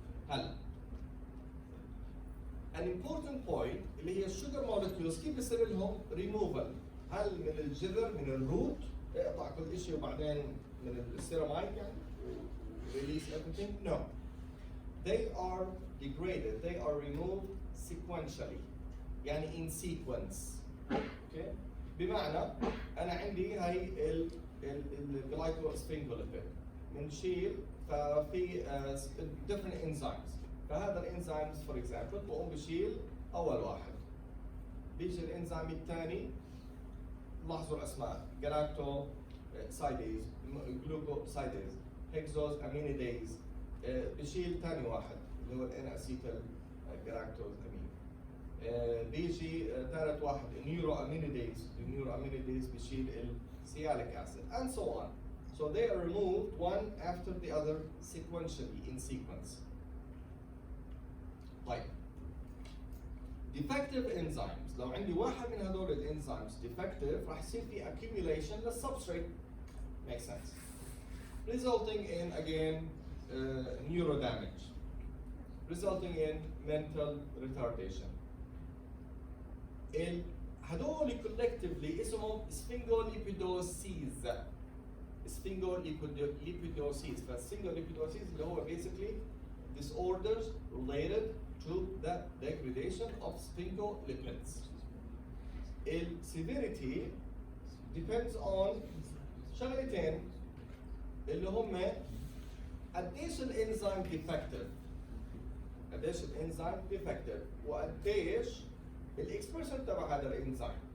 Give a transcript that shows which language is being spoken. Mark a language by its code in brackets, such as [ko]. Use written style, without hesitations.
[ar] هلا [en] an important point [ar] اللي هي الشوجر molecules كيف بصير لهم removal؟ هل من الجذر من الروت اقطع كل شيء وبعدين من السيراميد يعني [en] release everything? No. They are degraded. They are removed sequentially. يعني in sequence. Okay? [ar] بمعنى أنا عندي هاي الجلايكوسفينجوليبيد بنشيل ففي different enzymes. فهذا الانزيمز for example بقوم بشيل أول واحد. بيجي الانزيم الثاني لاحظوا الاسماء جلاكتو سايديز جلوكوسايديز هيكزوز امينيديز. بشيل ثاني واحد اللي هو الان اسيتال جلاكتوز امين. بيجي ثالث واحد النيورو امينيديز. النيورو امينيديز بشيل السياليك اسيد [en] and so on. So So they are removed one after the other sequentially in sequence. [ar] طيب defective enzymes لو عندي واحد من هذول الانزيمز defective راح يصير في accumulation للسبستريت. [en] Makes sense. Resulting in again neurodamage, resulting in mental retardation. [ar] هذول collectively اسمهم sphingolipidosis. [en] Sphingolipidosis. فالsphingolipidosis اللي هو basically disorders related to the degradation of sphingolipids. Severity depends on [ar] شغلتين اللي هم قديش الانزيم defective، قديش الانزيم defective وقديش الاكسبريشن تبع هذا الانزيم.